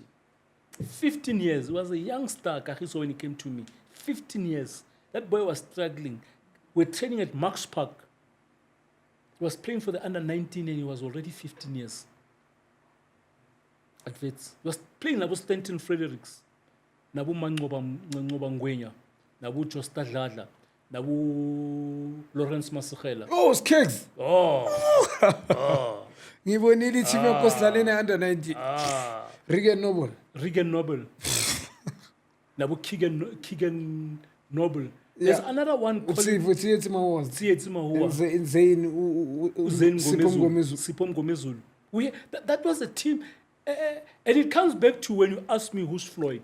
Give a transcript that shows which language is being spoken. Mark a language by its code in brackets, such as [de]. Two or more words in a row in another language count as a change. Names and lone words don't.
[en] 15 years. He was a youngster, Kagiso, when he came to me. 15 years. That boy was struggling. We're training at Max Park. He was playing for the under-19 and he was already 15 years at Wits. He was playing Nabu Stanton Fredericks, Nabu Mangoba Ngwenya, Nabu Josta Dladla, Nabu Lawrence Masakela. Oh, Skeggs. Oh. [zu] Ngibonile team yokusidlalela under-19. Regan Noble. Nabu Keegan Noble. [en] There's another one called Sipom Gomezulu. That was a team, and it comes back to when you ask me who's Floyd.